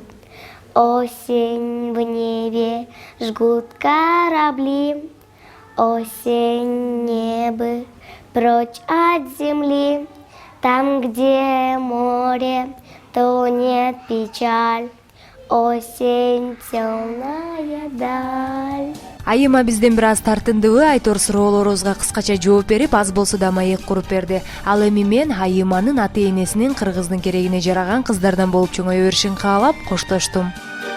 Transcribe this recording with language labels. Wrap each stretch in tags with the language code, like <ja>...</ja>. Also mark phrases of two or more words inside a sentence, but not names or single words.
<ru>Осень, в небе жгут корабли. Осень, небо прочь от земли. Там, где море, тонет печаль. Осень, темная даль.</ru> <ky>Айыма бизден бир аз тартындыбы айтор суроолорубузга кыскача жооп берип, аз болсо да маек куруп берди. Ал эми мен Айыманын ата-энесинин кыргыздын керегине жараган кыздардан болуп чоңое беришин каалап коштоштум.</ky>